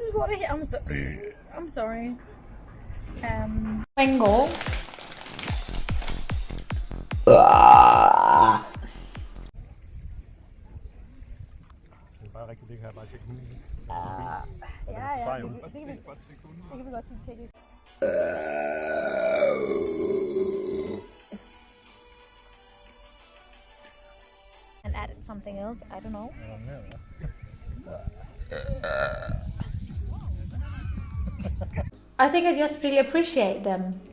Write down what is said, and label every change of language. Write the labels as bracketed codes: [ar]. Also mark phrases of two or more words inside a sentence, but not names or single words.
[en] what I'm sorry. Mango. [da] Bare rigtig det her, bare tjekke hunden. Ja, det kan vi godt sige. [en] And added something else, I don't know. I think I just really appreciate them.